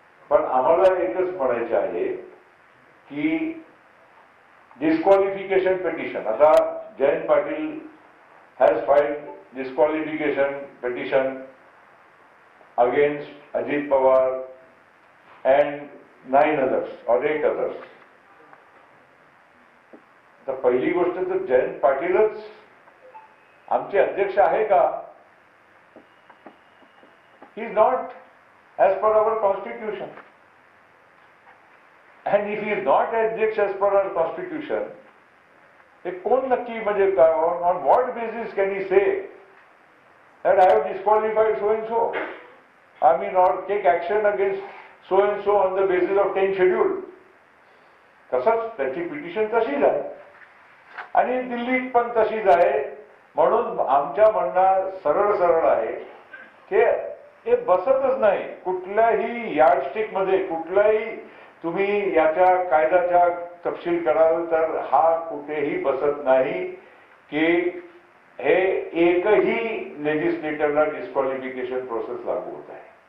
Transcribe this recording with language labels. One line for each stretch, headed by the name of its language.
Marathi: पण आम्हाला एकच म्हणायचं आहे की
English: disqualification petition,
Marathi: आता
English: Jayant Patil has filed disqualification petition against Ajit Pawar and 9 others or 8 others.
Marathi: तर पहिली गोष्ट तर जयंत पाटीलच आमचे अध्यक्ष आहे का?
English: He is not as per our constitution. And if he is not अध्यक्ष as per our constitution,
Marathi: हे कोण नक्की म्हणजे
English: on what basis can he say that I have disqualified so and so? I mean, or take action against so and so on the basis of 10th schedule.
Marathi: तसंच त्याची petition तशीच आहे आणि दिल्लीत पण तशीच आहे. म्हणून आमच्या म्हणणं सरळ आहे की हे बसतच नाही. कुठल्याही यार्डस्टिक मध्ये, कुठल्याही तुम्ही याच्या कायद्याच्या तपशील कराल तर हा कुठेही बसत नाही की हे एकही लेजिस्लेटरला डिस्क्वालिफिकेशन प्रोसेस लागू होत आहे.